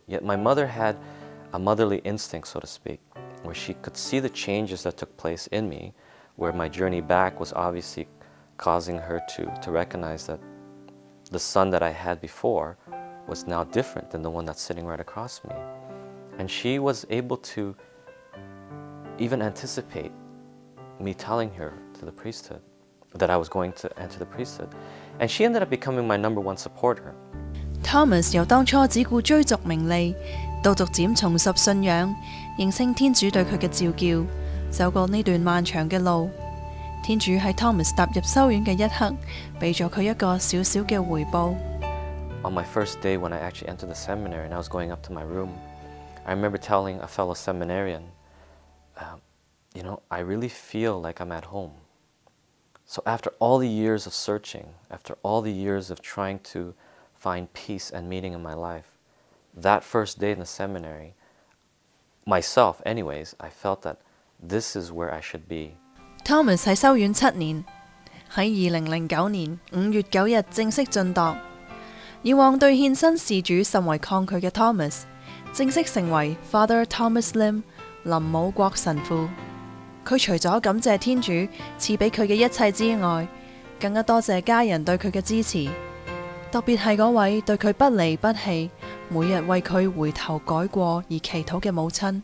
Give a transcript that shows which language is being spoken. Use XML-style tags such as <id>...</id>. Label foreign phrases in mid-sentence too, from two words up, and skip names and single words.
<en>Yet my mother had a motherly instinct, so to speak, where she could see the changes that took place in me, where my journey back was obviously causing her to recognize that the son that I had before was now different than the one that's sitting right across me. And she was able to even anticipate me telling her to the priesthood that I was going to enter the priesthood. And she ended up becoming my number one supporter.</en> <yue>Thomas 由當初只顧追逐名利，到逐漸重拾信仰，認清天主對佢嘅召叫，走過呢段漫長嘅路。天主喺 Thomas 踏入修院嘅一刻，俾咗佢一個小小嘅回報。 On my first day when I actually entered the seminary and I was going up to my room, I remember telling a fellow seminarian, I really feel like I'm at home. So after all the years of searching, after all the years of trying to find peace and meaning in my life, that first day in the seminary, myself anyways, I felt that this is where I should be. Thomas 喺修院7年，喺2009年5月9日正式晉鐸。以往對獻身事主甚為抗拒嘅 Thomas， 正式成為 Father Thomas Lim 林武國神父。佢除咗感謝天主賜俾佢嘅一切之外，更加多謝家人對佢嘅支持，特別係嗰位對佢不離不棄，每日為佢回頭改過而祈禱嘅母親。</yue>